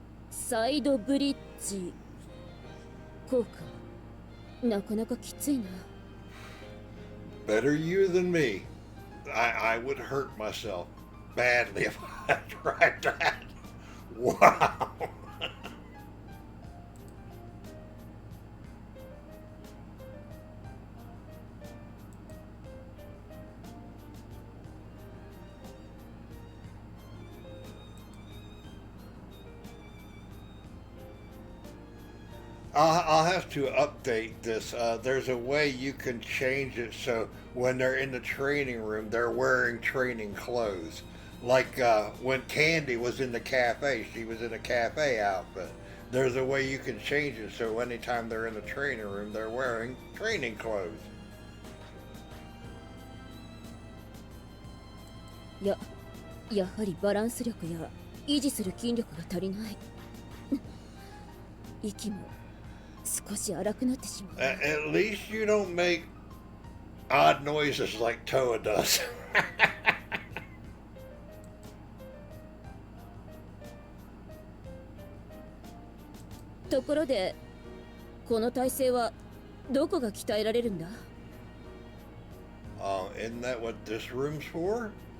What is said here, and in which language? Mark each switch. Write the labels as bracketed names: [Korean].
[Japanese] Side bridge 効果なかなかきついな。 [English] Better you than me. I would hurt myself badly if I tried that. Wow. I'll have to update this. There's a way you can change it so when they're in the training room, they're wearing training clothes. Like when Candy was in the cafe, she was in a cafe outfit. There's a way you can change it so anytime they're in the training room, they're wearing training clothes. [Japanese] やはりバランス力や維持する筋力が足りない。息も少し荒くなってしまう。 [English] At least you don't make odd noises like Toa does. [Japanese] ところで、この体勢はどこが鍛えられるんだ？ [English] Isn't that what this room's for?